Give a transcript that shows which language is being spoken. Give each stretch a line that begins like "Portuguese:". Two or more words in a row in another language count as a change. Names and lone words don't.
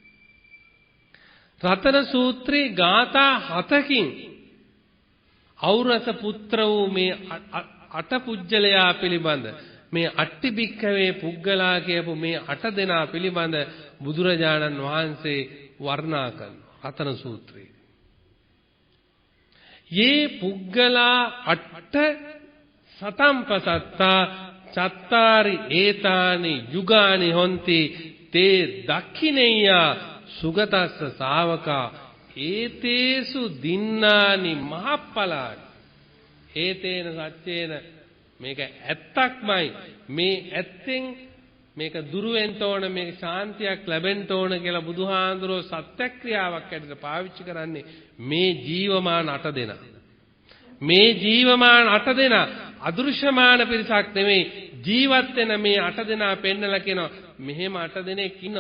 Sinhala: රතන සූත්‍රේ ගාථා 7කින් ඖරස පුත්‍ර වූ මේ අට පුජ්‍යලයා පිළිබඳ මේ අට්ටි භික්ඛවේ පුග්ගලා කියපු මේ 8 දෙනා පිළිබඳ බුදුරජාණන් වහන්සේ වර්ණනා කරනවා රතන සූත්‍රයේ.
Pali: යේ පුග්ගලා අට්ඨ සතම්පසත්තා චත්තාරි ඒතානි යුගානි හොಂತಿ තේ දක්ඛිනෙය්‍යා සුගතස්ස ශාවකා ඒතේසු දින්නානි මහප්පලානි. ඒතේන සත්‍යේන
Sinhala: මේක ඇත්තක්මයි. මේ ඇත්තෙන් මේක දුරු වෙන්න ඕන, මේක ශාන්තියක් ලැබෙන්න ඕන කියලා බුදුහාඳුරෝ සත්‍යක්‍රියාවක් ඇතුළත පාවිච්චි කරන්නේ මේ ජීවමාන 8 දෙනා. මේ ජීවමාන 8 දෙනා අදෘශ්‍යමාන පිරිසක් නෙමෙයි, ජීවත් වෙන මේ 8 දෙනා පෙන්නලා කියනවා මෙහෙම 8 දෙනෙක් ඉන්නවා.